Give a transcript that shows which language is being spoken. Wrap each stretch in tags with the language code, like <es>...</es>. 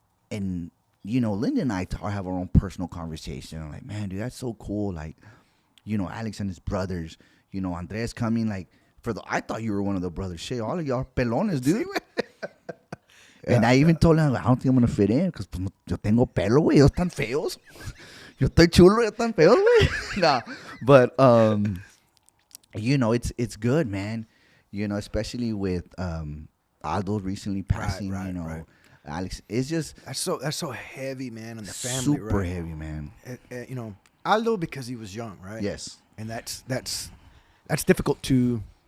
<en>And, Linda and I have our own personal conversation. I'm like, man, dude, that's so cool. Like, Alex and his brothers, Andres coming. Like, I thought you were one of the brothers. Shit, all of y'all pelones, dude. And I even told him, I don't think I'm going to fit in because</en> <es>yo tengo pelo, güey. Ellos están feos. Yo estoy chulo, ellos están feos, güey.</es> <en>Nah, but, it's good, man. Especially with Aldo recently passing, Right. Alex, it's just That's so heavy, man, on the family. super right? heavy, man. Aldo because he was young, right? Yes. And that's difficult to.</en>